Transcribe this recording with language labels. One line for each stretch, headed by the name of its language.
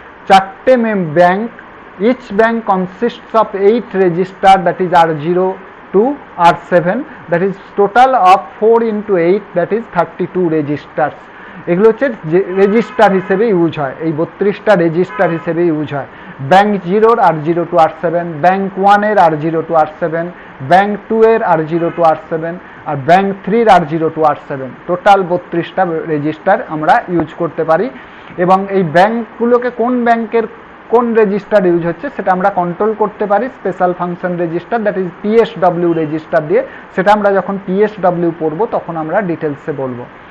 English: 4টে bank, each bank consists of 8 register, that is R0 to R7, that is total of 4 into 8, that is 32 registers.
Bangla: এগুলো হচ্ছে register হিসেবে use হয়, এই 32টা register হিসেবে use হয়। Bank 0-র R0 to R7, bank 1-এর R0 to R7, bank 2-এর R0 to R7, আর bank 3-র R0 to R7। Total 32টা register আমরা use করতে পারি, এবং এই ব্যাংকগুলোকে কোন ব্যাংকের কোন রেজিস্টার ইউজ হচ্ছে সেটা আমরা কন্ট্রোল করতে পারি special function register,
English: that is PSW register
Bangla: দিয়ে। সেটা আমরা যখন PSW পড়বো তখন আমরা ডিটেলসে বলবো।